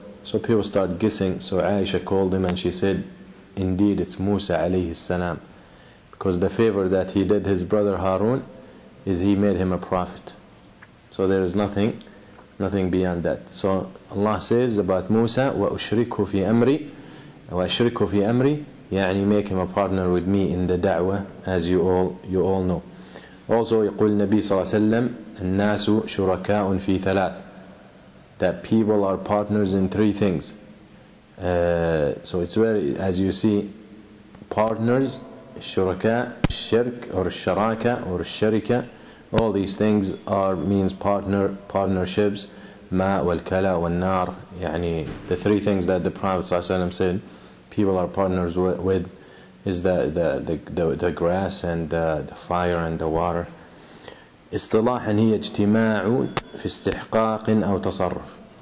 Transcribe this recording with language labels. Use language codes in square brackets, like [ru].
[en] So people start guessing. So Aisha called him and she said, indeed it's Musa alayhi salam, because the favor that he did his brother Harun is he made him a prophet. So there is nothing beyond that. So Allah says about Musa, [ar] وَأُشْرِكُهُ فِي أَمْرِي, وَأُشْرِكُهُ فِي أَمْرِي, [en] يعني make him a partner with me in the da'wah, as you all know. [ar] Also يقول النبي صلى الله عليه وسلم الناس شركاء في ثلاث, [en] that people are partners in three things. So it's very, as you see, partners, shuraka, shirk or sharaka or sharika, all these things means partnerships. [ar] Ma wal kala wal nar, [en] يعني the three things that the Prophet ﷺ said people are partners with is the grass and the fire and the water. [ar] اصطلاحا هي اجتماع في استحقاق أو تصرف.